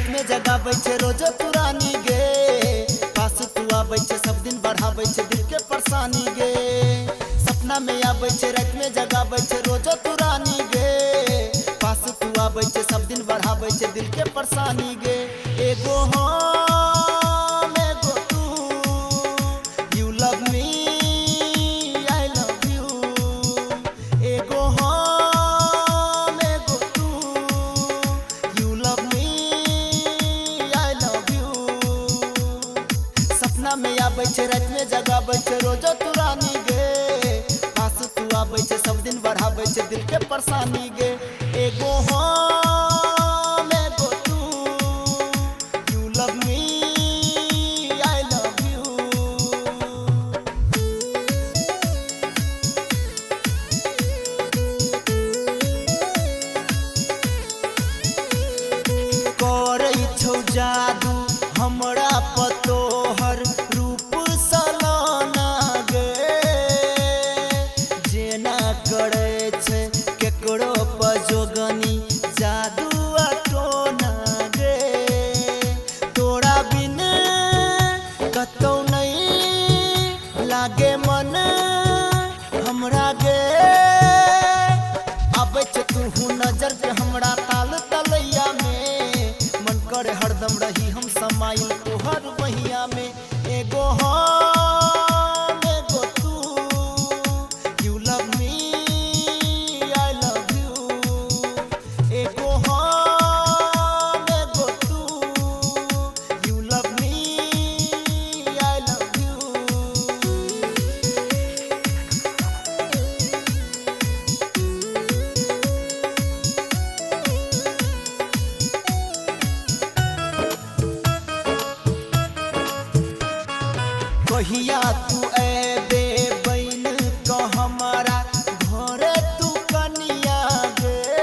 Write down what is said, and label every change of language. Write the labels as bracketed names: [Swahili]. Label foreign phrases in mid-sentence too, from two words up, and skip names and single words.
[Maithili] जगाबै छे रोज तू रानी गे, पास तू आबै छे सब दिन बढ़ाबै छे दिल के परेशानी गे। सपना में आबै छे रात में जगाबै छे रोज तू रानी गे, पास तू आबै छे सब दिन बढ़ाबै छे दिल के परेशानी गे। एगो हम एगो तू, [English] you love me I love you. [Maithili] एगो हम एगो तू, [English] you love me I love you. [Maithili] सपना में आबै छे रात में जगाबै छे रोज तू रानी गे, पास तू आबै छे सब दिन बढ़ाबै छे दिल के परेशानी गे। एगो हम एगो तू, [English] you love me I love you. [Maithili] करै छौ जादू हमरा पतोहर रूप सलाना गे, जेना करै छै केकरो पजोगनी जादू टोना गे। तोरा बिन कतौ नहीं लागे मन हमरा गे, आबै छे तू नजर के हमरा ताल तलैया में, मन करे हरदम रही हम समाइल तोहर बहिया में। एगो हम एगो तू, [English] you love me I love you. [Maithili] एगो हम एगो तू, [English] you love me I love you. [Maithili] कहिया तू एबे बैन क हमारा घरे तू कनिया गे,